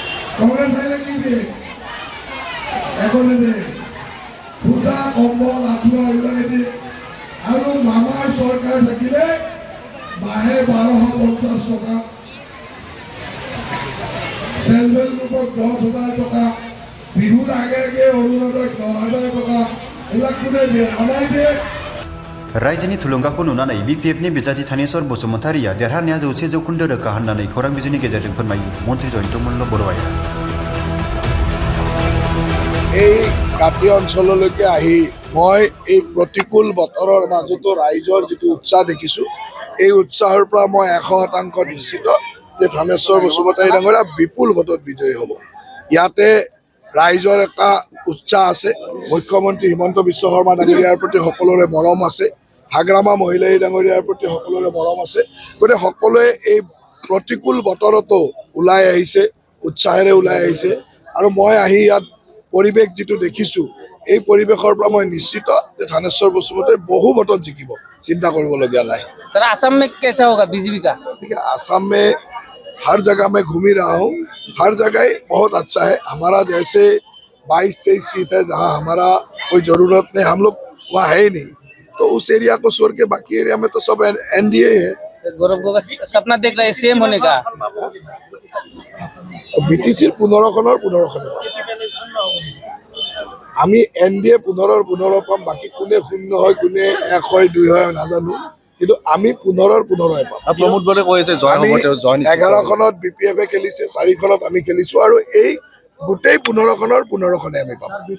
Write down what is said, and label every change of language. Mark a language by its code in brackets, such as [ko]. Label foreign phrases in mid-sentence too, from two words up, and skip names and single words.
[as] ছেল্ফহেল্প গ্ৰুপক 10,000 টকা, বিহুৰ আগে আগে অৰুণোদয় 9,000 টকা, এইবিলাক কোনে দিয়ে? আমাই দিয়ে। [brx] रायजोनि थुलुंगाखौ नुनानै बिपिएफनि बिजाथि थानेश्वर बसुमतारिया देरहानाया 100% रोखा होननानै खौरां बिजोंनि गेजेरजों फोरमायो मन्त्री जयन्त मल्ल बरुवाया। [as] এই কাটি অঞ্চললৈকে আহি মই এই প্ৰতিকূল বতৰৰ মাজতো ৰাইজৰ যিটো উৎসাহ দেখিছোঁ, এই উৎসাহৰ পৰা মই 100% নিশ্চিত যে থানেশ্বৰ বসুমতাৰী ডাঙৰীয়া বিপুল ভোটত বিজয়ী হ'ব। ইয়াতে ৰাইজৰ এটা উৎসাহ আছে। মুখ্যমন্ত্ৰী হিমন্ত বিশ্ব শৰ্মা ডাঙৰীয়াৰ প্ৰতি সকলোৰে মৰম আছে। হাগ্ৰামা মহিলাই ডাঙৰীয়াৰ প্ৰতি সকলোৰে মৰম আছে। গতিকে সকলোৱে এই প্ৰতিকূল বতৰতো ওলাই আহিছে, উৎসাহেৰে ওলাই আহিছে। আৰু মই আহি ইয়াত পৰিৱেশ যিটো দেখিছোঁ, এই পৰিৱেশৰ পৰা মই নিশ্চিত যে থানেশ্বৰ বসুমতাৰী বহু ভোটত জিকিব, চিন্তা কৰিবলগীয়া নাই। [hi] सर आसाम में कैसा होगा बीजेपी का? देखिए, आसाम में हर जगह मैं घूम ही रहा हूँ, हर जगह बहुत अच्छा है। हमारा जैसे 22-23 सीट है जहाँ हमारा कोई ज़रूरत नहीं, हम लोग वहाँ है ही नहीं, तो उस एरिया को छोड़ के बाकी एरिया में तो सब एनडीए है। गौरव गोगोई सपना देख रहे हैं सीएम होने का। [as] বিটিচিৰ 15খনৰ আমি এনডিএ 15 পাম। বাকী কোনে 0 হয়, কোনে 1 হয়, 2 হয় নাজানো, কিন্তু আমি 15 পাম। প্ৰমোদ বৰে কৈছে জয় হ'ব, তেওঁ জয় নিশ্চিত। 11খনত বিপিএফে খেলিছে, 4খনত আমি খেলিছো, আৰু এই গোটেই 15খনে আমি পাম।